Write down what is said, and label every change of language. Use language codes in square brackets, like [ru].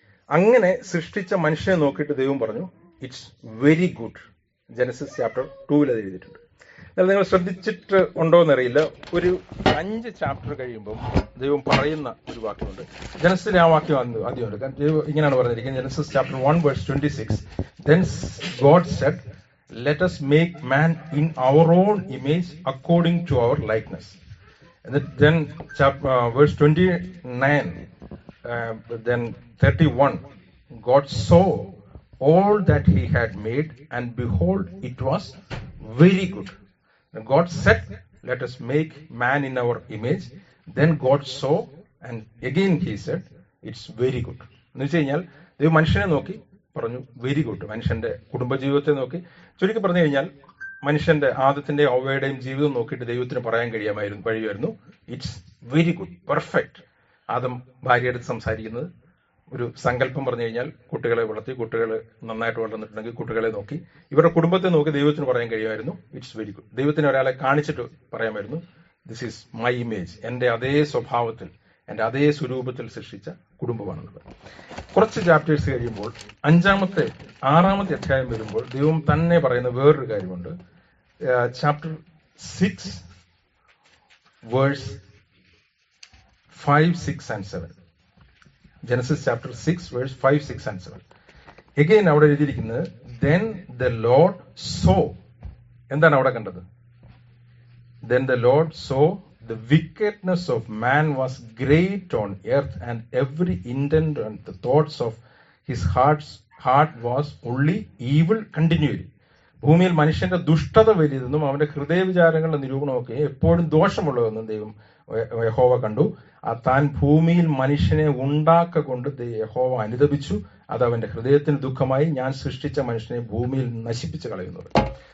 [ml] അങ്ങനെ സൃഷ്ടിച്ച മനുഷ്യനെ നോക്കിയിട്ട് ദൈവം പറഞ്ഞു [en] It's very good. [ml] Genesis chapter 2 അത് എഴുതിയിട്ടുണ്ട്. എന്നാൽ നിങ്ങൾ ശ്രദ്ധിച്ചിട്ട് ഉണ്ടോ എന്നറിയില്ല, ഒരു 5 ചാപ്റ്റർ കഴിയുമ്പോൾ ദൈവം പറയുന്ന ഒരു വാക്യമുണ്ട്. ജനസിലെ ആ വാക്യം ആദ്യം എടുക്കാൻ ദൈവം ഇങ്ങനെയാണ് പറഞ്ഞിരിക്കുന്നത്. Genesis chapter 1:26. [en] Then God said, let us make man in our own image according to our likeness. And then verse 29, then 31, God saw all that he had made, and behold, it was very good. And God said, let us make man in our image. Then God saw, and again he said, it's very good. [ml] എന്ന് വെച്ച് കഴിഞ്ഞാൽ ദൈവം മനുഷ്യനെ നോക്കി പറഞ്ഞു [en] Very good. [ml] മനുഷ്യന്റെ കുടുംബജീവിതത്തെ നോക്കി, ചുരുക്കി പറഞ്ഞു കഴിഞ്ഞാൽ മനുഷ്യന്റെ ആദത്തിന്റെയും ഔവയുടെയും ജീവിതം നോക്കിയിട്ട് ദൈവത്തിന് പറയാൻ കഴിയുമായിരുന്നു [en] It's very good, perfect. [ml] Adam ഭാര്യയെടുത്ത് സംസാരിക്കുന്നത്, ഒരു സങ്കല്പം പറഞ്ഞു കഴിഞ്ഞാൽ കുട്ടികളെ വളർത്തി, കുട്ടികൾ നന്നായിട്ട് വളർന്നിട്ടുണ്ടെങ്കിൽ കുട്ടികളെ നോക്കി, ഇവരുടെ കുടുംബത്തെ നോക്കി ദൈവത്തിന് പറയാൻ കഴിയുമായിരുന്നു, [en] It's very good. [ml] ദൈവത്തിന് ഒരാളെ കാണിച്ചിട്ട് പറയാമായിരുന്നു, [en] this is my image, [ml] എൻ്റെ അതേ സ്വഭാവത്തിൽ, എൻ്റെ അതേ സ്വരൂപത്തിൽ സൃഷ്ടിച്ച കുടുംബമാണെന്നത്. കുറച്ച് ചാപ്റ്റേഴ്സ് കഴിയുമ്പോൾ 6-ാമത്തെ അധ്യായം വരുമ്പോൾ ദൈവം തന്നെ പറയുന്ന വേറൊരു കാര്യമുണ്ട്. Chapter 6 verse 5, 6 and 7. [en] Genesis chapter 6 verse 5, 6 and 7. Again [ml] അവിടെ എഴുതിയിരിക്കുന്നത് [en] then the Lord saw. [ml] എന്താണ് അവിടെ കണ്ടത്? [en] Then the Lord saw the wickedness of man was great on earth, and every intent and the thoughts of his heart was only evil continually. [ml] ഭൂമിയിൽ മനുഷ്യന്റെ ദുഷ്ടത വലിയതെന്നും അവന്റെ ഹൃദയവിചാരങ്ങളുടെ നിരൂപണമൊക്കെ എപ്പോഴും ദോഷമുള്ളതെന്നും ദൈവം യഹോവ കണ്ടു. താൻ ഭൂമിയിൽ മനുഷ്യനെ ഉണ്ടാക്കൊണ്ട് യഹോവ അനുതപിച്ചു. അത് അവന്റെ ഹൃദയത്തിന് ദുഃഖമായി. ഞാൻ സൃഷ്ടിച്ച മനുഷ്യനെ ഭൂമിയിൽ നശിപ്പിച്ചു കളയുന്നത്.